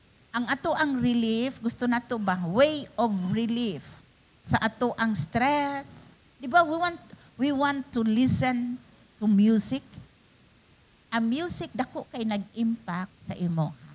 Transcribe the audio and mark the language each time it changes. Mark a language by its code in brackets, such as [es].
[ceb] ang ato ang relief, gusto nato ba? [en] Way of relief [ceb] sa ato ang stress. [tl] Di ba [en] we want to listen to music? [ceb] Ang music dako kay nag-impact sa imo.